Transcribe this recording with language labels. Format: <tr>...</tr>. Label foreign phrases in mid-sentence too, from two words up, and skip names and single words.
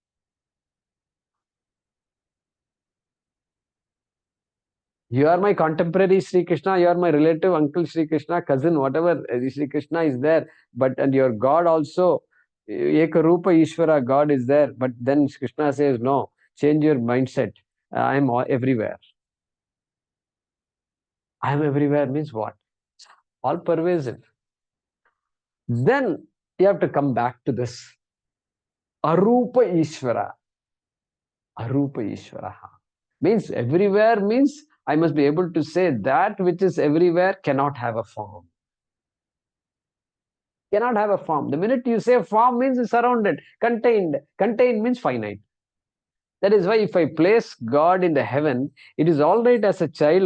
<en>You are my contemporary Sri Krishna, you are my relative uncle Sri Krishna, cousin, whatever Sri Krishna is there, and your God also,</en> <sa>Ekarupa Ishvara,</sa> <en>God is there. But then Krishna says, no, change your mindset. I am everywhere. I am everywhere means what? All pervasive. Then you have to come back to this.</en> <sa>Arupa Ishvara. Arupa Ishvara.</sa> <en>Means everywhere means I must be able to say that which is everywhere cannot have a form. Cannot have a form. The minute you say form means it's surrounded, contained. Contained means finite. That is why if I place God in the heaven, it is all right as a child.</en>